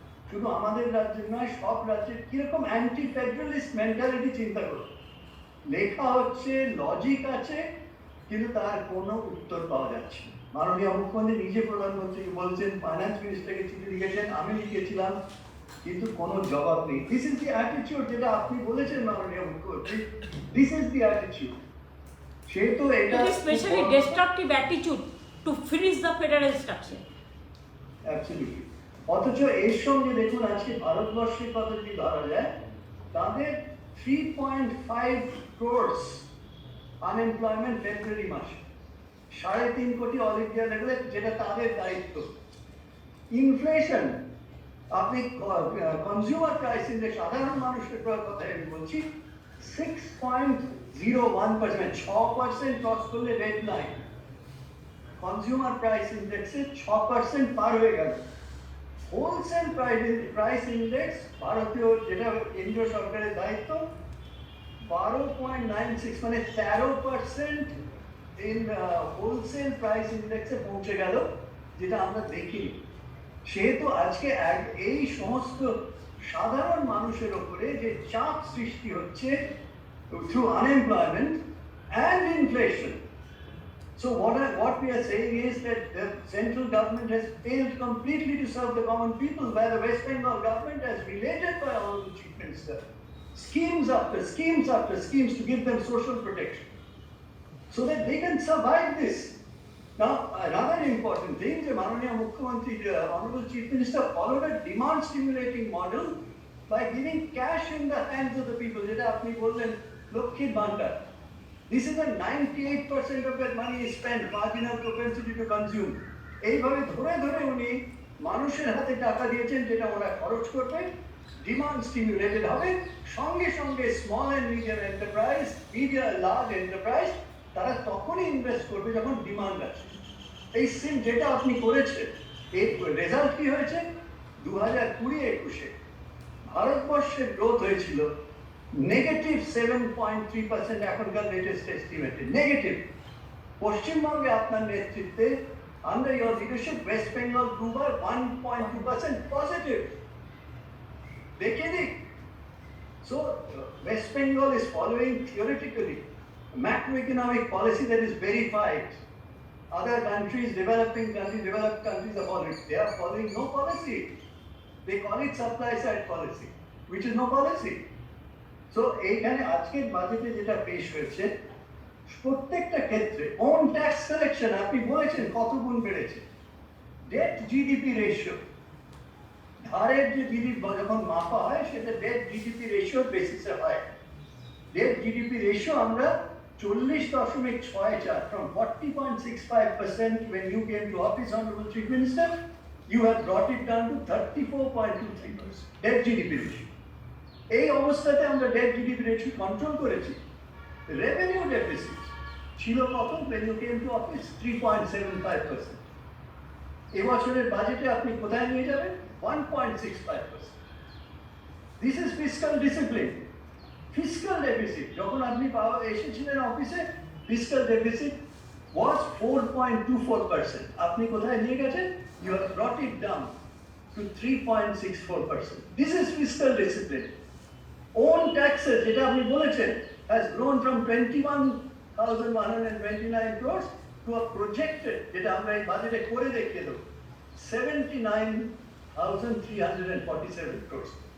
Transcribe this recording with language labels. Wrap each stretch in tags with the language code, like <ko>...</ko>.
<bn>শুধু আমাদের রাজ্যের নয়, সব রাজ্যের কিরকম অ্যান্টি ফেডারালিস্ট মেন্টালিটি চিন্তা করো, লেখা হচ্ছে, লজিক আছে, কিন্তু তার কোনো উত্তর পাওয়া যাচ্ছে না। মাননীয় মুখ্যমন্ত্রী নিজে প্রধানমন্ত্রীকে বলছেন, ফাইন্যান্স মিনিস্টারকে চিঠি লিখেছেন, আমি লিখেছিলাম, কিন্তু কোনো জবাব নেই।</bn> <en>this is the attitude</en> <bn>যেটা আপনি বলেছেন মাননীয় মুখ্যমন্ত্রী,</bn> <en>This is the attitude.</en> <bn>সে তো এটা</bn> <en>It is especially destructive attitude to finish the federal structure. Absolutely.</en> <bn>অথচ এর সঙ্গে দেখুন আজকে ভারতবর্ষের কথা যদি ধরা যায়, তাদের 3.5 crores আনএমপ্লয়মেন্ট ফেব্রুয়ারি মাসে, 3.5 কোটি অল ইন্ডিয়া লেভেলে, যেটা তাদের দায়িত্ব। ইনফ্লেশন, আপনি কনজিউমার প্রাইস ইন্ডেক্স, সাধারণ মানুষের কথা আমি বলছি, 6.01%, 6% ক্রস করলে রেড লাইন। কনজিউমার প্রাইস ইন্ডেক্সে 6% পার হয়ে গেল। হোলসেল প্রাইস ইন্ডেক্স ভারতীয়, যেটা কেন্দ্রীয় সরকারের দায়িত্ব, 12.96, মানে 13%</bn> <en>in wholesale price ইন্ডেক্সে</en> <bn>পৌঁছে গেল, যেটা আমরা দেখিনি। সেহেতু আজকে এই সমস্ত সাধারণ মানুষের ওপরে যে চাপ সৃষ্টি হচ্ছে</bn> <en>Through unemployment and inflation. So what we are saying is that the central government has failed completely to serve the common people, where the West Bengal government has related by Honorable Chief Minister schemes after schemes after schemes to give them social protection so that they can survive this. Now, another important thing, the Mananiya Mukhyamantri, the Honorable Chief Minister followed a demand stimulating model by giving cash in the hands of the people.</en> <bn>Jeta apni bollen Lokkhir Bhandar.</bn> <en>This is a 98% of that money is spent, marginal propensity to consume.</en> <bn>এইভাবে ধরে ধরে উনি মানুষের হাতে টাকা দিয়েছেন, যেটা ওরা খরচ করবে, ডিমান্ড স্টিমুলেটেড হবে। সঙ্গে সঙ্গে small and medium enterprise, large enterprise, তারা তখনই ইনভেস্ট করবে যখন ডিমান্ড আছে। এই সিম যেটা আপনি করেছেন, এর রেজাল্ট কি হয়েছে? 2020-21 ভারতবর্ষের গ্রোথ হয়েছিল নেগেটিভ 7.3%, এখনকার লেটেস্ট এস্টিমেটে নেগেটিভ। পশ্চিমবঙ্গে আপনার নেতৃত্বে,</bn> <en>under your leadership,</en> <bn>West Bengal</bn> <en>grew by</en> <bn>1.2% positive. দেখিয়ে দিক।</bn> <en>So West Bengal is following theoretically macroeconomic policy that is verified. Other countries, developed countries are following. They are following no policy. They call it supply side policy, which is no policy.</en> <bn>So এইখানে আজকের বাজেটে যেটা পেশ হয়েছে, প্রত্যেকটা ক্ষেত্রে on tax collection, আপনি বলেছেন কত গুণ বেড়েছে। ডেট জিডিপি রেশিও, ধারের যে জিডিপি যখন মাপা হয়, সেটা ডেট জিডিপি রেশিওর বেসিসে হয়। ডেট জিডিপি রেশিও আমরা 40.64,</bn> <en>from 40.65% when you came to office, Honorable Chief Minister, you have brought it down to 34.23%, debt GDP ratio.</en> <bn>এই অবস্থাতে আমরা ডেট জিডিপি রেশিও কন্ট্রোল করেছি। রেভিনিউ ডেফিসিট ছিল কত</bn> <en>when you came to office?</en> <bn>3.75%। এবছরের বাজেটে আপনি কোথায় নিয়ে যাবেন?</bn> <en>1.65%। This is fiscal discipline.</en> <bn>Fiscal deficit যখন আপনি এসেছিলেন অফিসে, ফিসক্যাল ডেফিসিট</bn> <en>was 4.24%।</en> <bn>আপনি কোথায় নিয়ে গেছেন?</bn> <en>You have brought it down to 3.64%. This is fiscal discipline. Own taxes,</en> <bn>যেটা আপনি বলেছেন,</bn> <en>has grown from 21,129 crores to a projected,</en> <bn>যেটা আমরা এই বাজেটে করে দেখিয়ে দেব,</bn> <en>79,347 crores.</en>